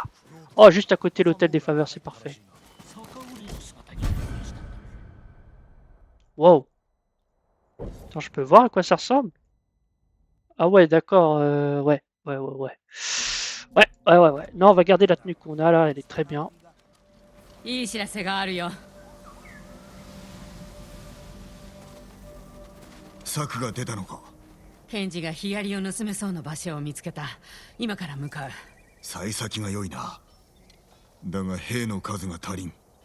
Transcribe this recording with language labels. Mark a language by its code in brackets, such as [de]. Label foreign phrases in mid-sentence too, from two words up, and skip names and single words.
[fr] Oh, juste à côté de l'hôtel des faveurs, c'est parfait. Wow. Attends, je peux voir à quoi ça ressemble? Ah ouais, d'accord. Ouais. Ouais. Non, on va garder la tenue qu'on a, là. Elle est très bien. [ja] いい知らせがあるよ。策が出たのか。検事がヒアリを盗めそうな場所を見つけた。今から向かう。幸先が良いな。だが兵の数が足りん。